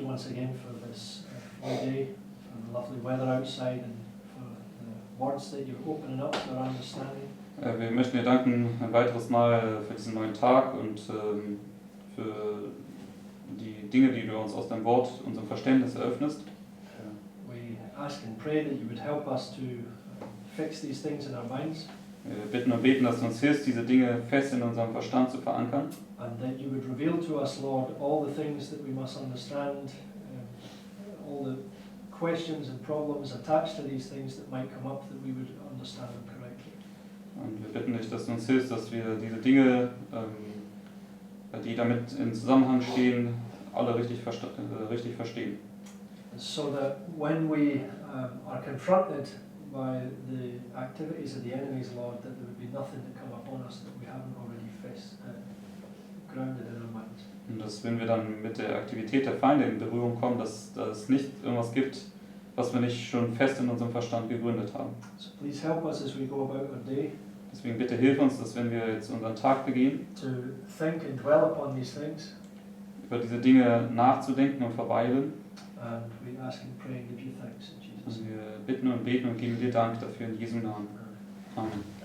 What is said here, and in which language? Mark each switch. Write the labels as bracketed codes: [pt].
[en] again for this full day, for the lovely weather outside and for the words that you're opening up to our understanding. [de] Wir möchten dir danken ein weiteres Mal für diesen neuen Tag und für die Dinge, die du uns aus deinem Wort, unserem Verständnis eröffnest. [en] We ask and pray that you would help us to fix these things in our minds. [de] Wir bitten und beten, dass du uns hilfst, diese Dinge fest in unserem Verstand zu verankern. [en] And that you would reveal to us, Lord, all the things that we must understand, all the questions and problems attached to these things that might come up, that we would understand them correctly. [de] Und wir bitten dich, dass du uns hilfst, dass wir diese Dinge, die damit in Zusammenhang stehen, alle richtig verstehen. [en] So that when we are confronted by the activities of the enemies, Lord, that there would be nothing to come upon us that we haven't already grounded in our minds. [de] Und dass, wenn wir dann mit der Aktivität der Feinde in Berührung kommen, dass es nicht irgendwas gibt, was wir nicht schon fest in unserem Verstand gegründet haben. [en] So please help us as we go about our day [de] Deswegen bitte hilf uns, dass wenn wir jetzt unseren Tag begehen, [en] to think and dwell upon these things, [de] über diese Dinge nachzudenken und verweilen. [en] and we ask and pray and give you thanks in Jesus' [de] Und [en] name. [de] wir bitten und beten und geben dir Dank dafür in Jesu Namen. Amen.